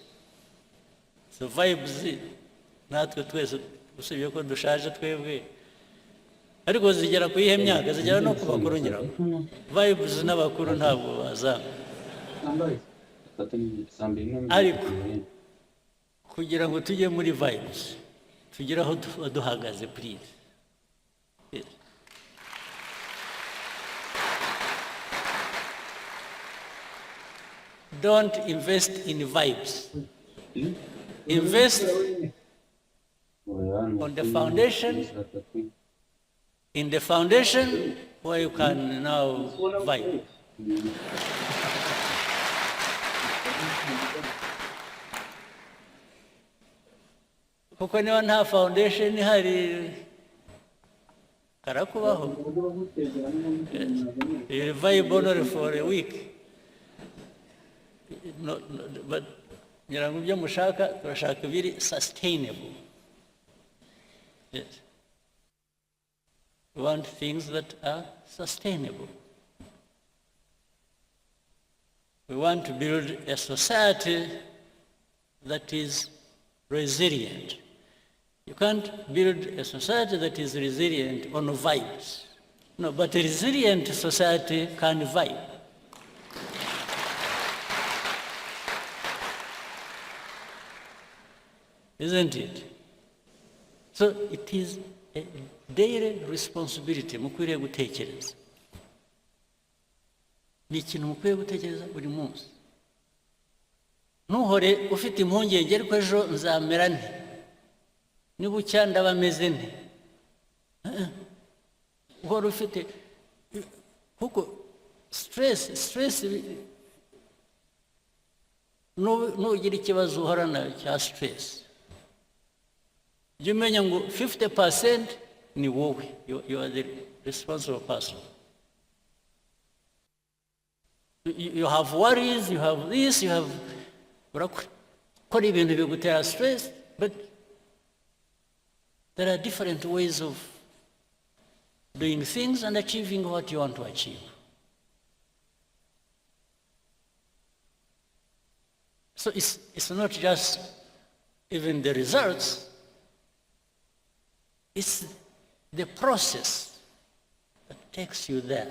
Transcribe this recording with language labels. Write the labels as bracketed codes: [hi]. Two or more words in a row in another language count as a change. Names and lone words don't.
[rw] So vibes natwe twese usibye ko dushaje twebwe ariko zigera ku ihe myaka zigera no ku bakuru nyiraho. Vibes n'abakuru ntabwo bazanga ariko kugira ngo tujye muri vibes tugire aho duhagaze please. [en] Yes. Don't invest in vibes. Invest on the foundation, in the foundation where you can now vibe. [rw] Kuko niba nta foundation ihari karakubaho. [en] You vibe only for a week. No, but [rw] nyirango byo mushaka turashaka biri sustainable. [en] Yes. We want things that are sustainable. We want to build a society that is resilient. You can't build a society that is resilient on vibes. No, but a resilient society can vibe. Isn't it? So it is a daily responsibility [rw] mukwiriye gutekereza. Ni ikintu mukwiye gutekereza buri munsi. Ntuhore ufite impungenge ariko ejo nzamera nte, nibucya ndaba meze nte. Uhora ufite kuko stress nugira ikibazo uhorana cya stress. You umenya ngo 50% ni wowe, [en] you are the responsible person. You have worries, you have this, you have [rw] urakora ibintu bigutera stress, [en] but there are different ways of doing things and achieving what you want to achieve. So it's not just even the results, it's the process that takes you there.